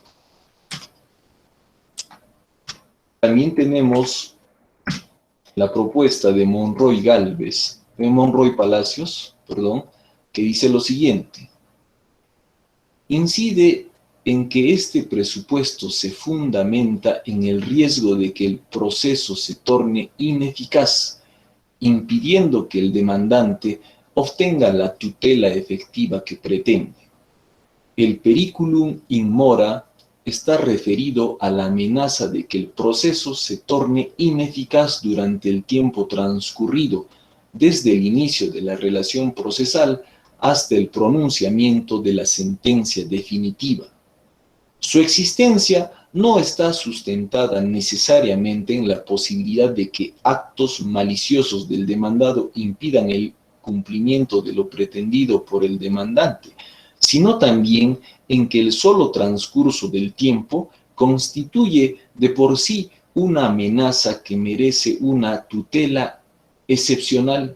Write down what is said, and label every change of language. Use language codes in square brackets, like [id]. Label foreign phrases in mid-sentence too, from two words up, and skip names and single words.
[es] También tenemos la propuesta de Monroy Palacios, que dice lo siguiente: incide en que este presupuesto se fundamenta en el riesgo de que el proceso se torne ineficaz, impidiendo que el demandante obtenga la tutela efectiva que pretende. El [la] periculum in mora [es] está referido a la amenaza de que el proceso se torne ineficaz durante el tiempo transcurrido desde el inicio de la relación procesal hasta el pronunciamiento de la sentencia definitiva. Su existencia no está sustentada necesariamente en la posibilidad de que actos maliciosos del demandado impidan el cumplimiento de lo pretendido por el demandante, sino también en que el solo transcurso del tiempo constituye de por sí una amenaza que merece una tutela excepcional.